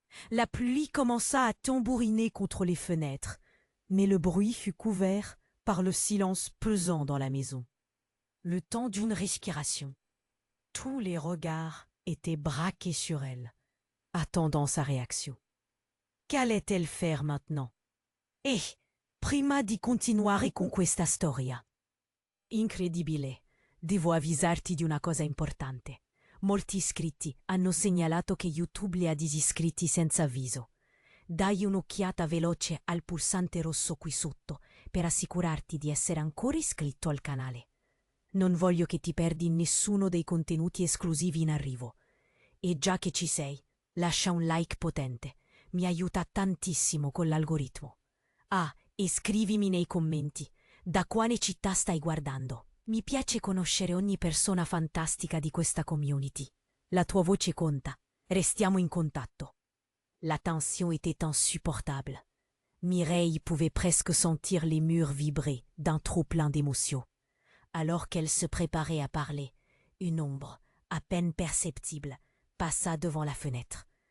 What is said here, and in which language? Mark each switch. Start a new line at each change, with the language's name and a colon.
French: La pluie commença à tambouriner contre les fenêtres, mais le bruit fut couvert par le silence pesant dans la maison. Le temps d'une respiration. Tous les regards étaient braqués sur elle, attendant sa réaction. Qu'allait-elle faire maintenant?
Italian: Prima di continuare con questa storia. Incredibile, devo avvisarti di una cosa importante. Molti iscritti hanno segnalato che YouTube li ha disiscritti senza avviso. Dai un'occhiata veloce al pulsante rosso qui sotto per assicurarti di essere ancora iscritto al canale. Non voglio che ti perdi nessuno dei contenuti esclusivi in arrivo. E già che ci sei, lascia un like potente. Mi aiuta tantissimo con l'algoritmo. E scrivimi nei commenti da quale città stai guardando. Mi piace conoscere ogni persona fantastica di questa community. La tua voce conta. Restiamo in contatto.
French: La tension était insupportable. Mireille pouvait presque sentir les murs vibrer d'un trop-plein d'émotions. Alors qu'elle se préparait à parler, une ombre, à peine perceptible, passa devant la fenêtre.